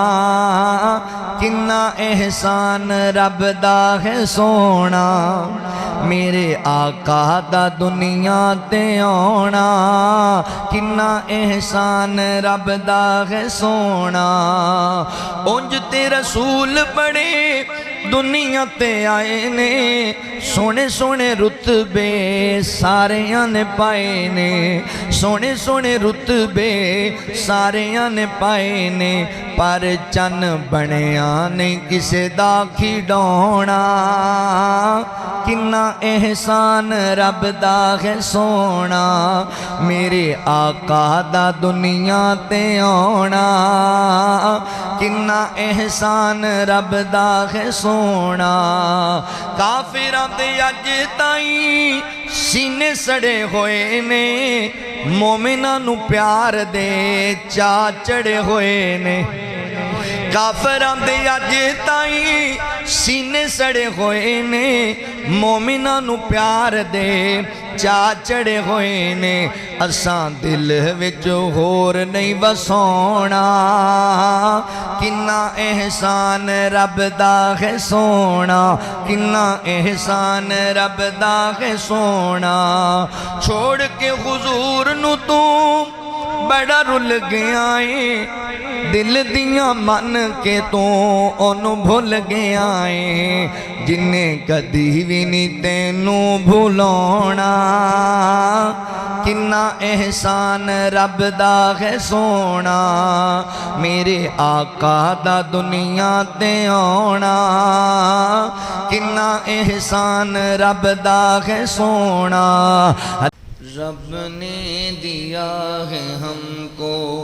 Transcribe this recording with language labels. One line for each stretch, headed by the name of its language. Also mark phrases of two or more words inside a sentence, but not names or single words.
Punjabi: کنا احسان رب دا ہے سونا، میرے آقا دا دنیا تے آنا، کنا احسان رب دا ہے سونا، اونج تے رسول بڑے دنیا تے آئے نے، سونے سونے رتبے ساریاں نے پائے نے، سونے سونے رتبے ساریاں نے پائے نے، پر چن بنیا نہیں کسے دا کھڈونا، کنا احسان رب دا ہے سونا میرے آقا دا دنیا تے آنا کنا احسان رب دا ہے سونا کافراں دے اج تائیں سینے سڑے ہوئے نے مومناں نو پیار دے چا چڑے ہوئے نے کافراں دے اج تائیں سینے سڑے ہوئے نے مومناں نو پیار دے چا چڑے ہوئے نے اساں دل وچ ہور نہیں وسونا کنا احسان رب دا ہے سونا کنا احسان رب دا ہے سونا چھوڑ کے حضور نو تو بڑا رل گیا ہے دل دیاں من کے تو انہوں بھول گیا ہے جنہیں کدی بھی نہیں تینوں بھولونا کنا احسان رب دا ہے سونا میرے آقا دا دنیا تے آنا کنا احسان رب دا ہے سونا
Urdu: رب نے دیا ہے ہم کو